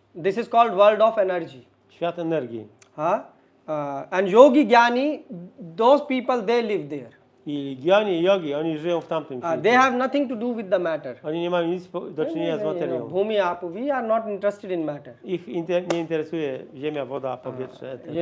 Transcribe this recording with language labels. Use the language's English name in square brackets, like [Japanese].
[English] This is called world of energy. [Polish] Świat energii. [English] And yogi, jnani, those people they live there. [Polish] I gyani i yogi, oni żyją w tamtym [English] They [Polish] świecie. [English] have nothing to do with the matter. [Polish] Oni nie mają nic do czynienia z materią. [English] Bhumi, apu, we are not interested in matter. [Polish] Ich nie interesuje ziemia, woda, powietrze.